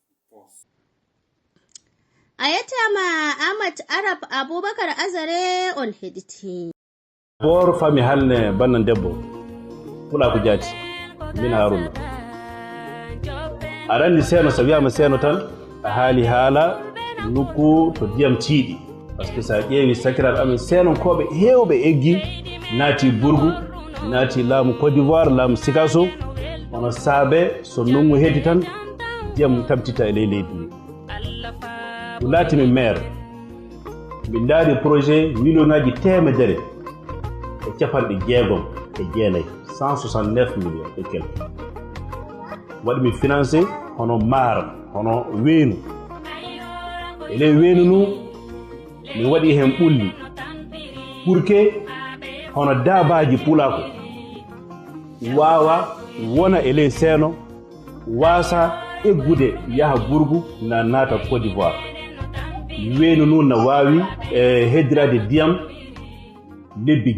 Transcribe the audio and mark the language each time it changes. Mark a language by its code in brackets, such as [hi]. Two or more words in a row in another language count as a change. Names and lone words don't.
[ff] ayatama Ahmad Arab Abubakar Azare on heɗiti bor fami halne bannan debbo fula ko jaati min Haruna aɗa andi seeno so wiyama seeno tan a haali haala nokku to ndiyam tiiɗi [fr] par ce que [ff] sa ƴeewi sakiraɓe amen seenonkoɓe heewɓe eggi naati Burgu naati laamu Côte d'Ivoire laamu Sikaso hono saabe so nungu heddi tan ndiyam tabtita e ley leydi ndi ɗum laatimi maire min daari [fr] projet million [ff] ngaji temedere e capanɗe jeegom e jeenayyi 169 [fr] millions et quelque [ff] waɗimi financé hono maaro hono weenu e ley weenu nu min waɗi hen ɓulli [fr] pour que [ff] hono daabaji pulako wawa wona e ley seeno wasa eggude yaha Burgu na naata Côte d'Ivoire weenu nu na wawi heddirade ndiyam lebbi